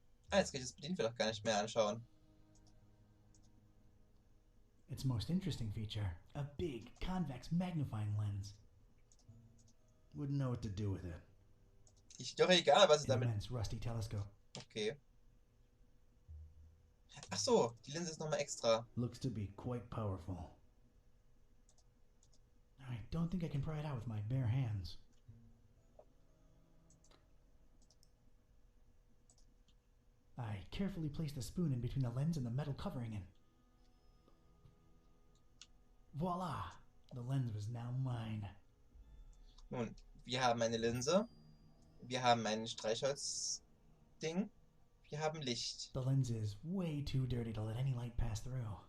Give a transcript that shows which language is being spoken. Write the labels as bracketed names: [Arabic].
[German] Ah, jetzt kann ich das bedienen wir doch gar nicht mehr anschauen. [English] Its most interesting feature, a big, convex magnifying lens. Wouldn't know what to do with it. [German] Ist doch egal, was ich [English] An [German] damit... [English] immense rusty telescope. Okay. [German] Ach so, die Linse ist nochmal extra. [English] Looks to be quite powerful. I don't think I can pry it out with my bare hands. I carefully place the spoon in between the lens and the metal covering and... Voila! The lens was now mine. [German] Nun, wir haben eine Linse. Wir haben ein Streichholzding. Wir haben Licht. [English] The lens is way too dirty to let any light pass through.